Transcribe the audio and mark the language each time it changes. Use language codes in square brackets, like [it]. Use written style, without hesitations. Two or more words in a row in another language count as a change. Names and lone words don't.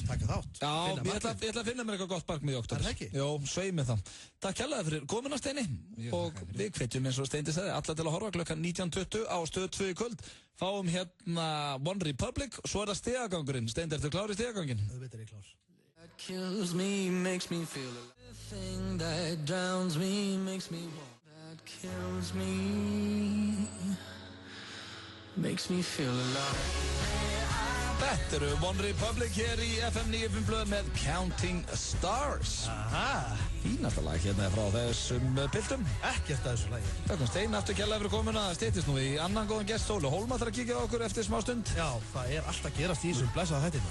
[is] Já, ég ætla að finna mér eitthvað gott markmið í október. Er það ekki? Jó, svei mig það. Takk hérlega fyrir komuna, Steini. Og við hvetjum eins og Steindi sagði, alla til að horfa klukkan 19:20 á Stöð 2 í kvöld. Fáum hérna One Republic, svo það stigagangurinn. Steindi, ertu klár í stigaganginn? Auðvitað er ég klár. [en] That kills me, makes me feel alive. The thing that drowns me, makes me want. That kills me, makes me feel alive. [is] Þetta eru One Republic hér í FM 95 blöð með Counting Stars. Aha. Fínasta lag hérna frá þessum piltum. Ekkert að þessu lagi. Takk Stein, aftur kærlega fyrir komuna. Það styttist nú í annan góðan gest, Óli Hólma þarf að kíkja á okkur eftir smá stund. Já, það er alltaf gerast í þessum blessaða þættinum.